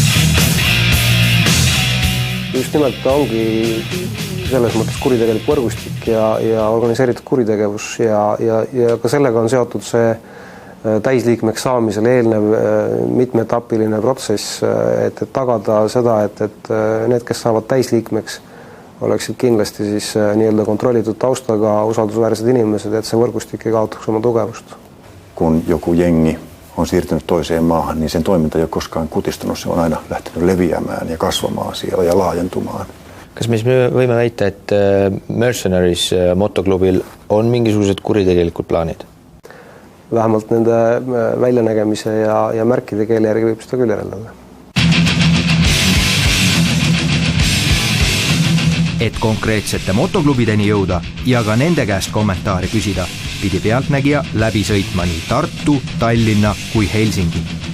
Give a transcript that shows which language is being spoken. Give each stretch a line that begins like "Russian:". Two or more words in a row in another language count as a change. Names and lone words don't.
Estonian: Just nimelt ta ongi selles mõttes kuritegelik võrgustik ja organiseeritud kuritegevus ja ka sellega on seotud see täisliikmeks saamisel eelnev mitmeetapiline protsess, et tagada seda, et need, kes saavad täisliikmeks, oleksid kindlasti siis nii-öelda kontrollitud taustaga usaldusväärsed inimesed, et see võrgustik ei kaotaks oma tugevust.
Finnish: Kun joku jengi on siirtynyt toiseen maahan, niin sen toiminta ei ole koskaan kutistunut. Se on aina lähtenyt leviämään ja kasvamaan siellä ja laajentumaan.
Estonian: Kas me võime väita, et Mercenaries motoklubil on mingisugused kuritegelikud plaanid? Vähemalt nende väljanägemise ja märkide keele järgi võib seda küll järeldada. Et konkreetsete motoklubideni jõuda ja ka nende käest kommentaari küsida, pidi pealtnägija läbi sõitma nii Tartu, Tallinna kui Helsingi.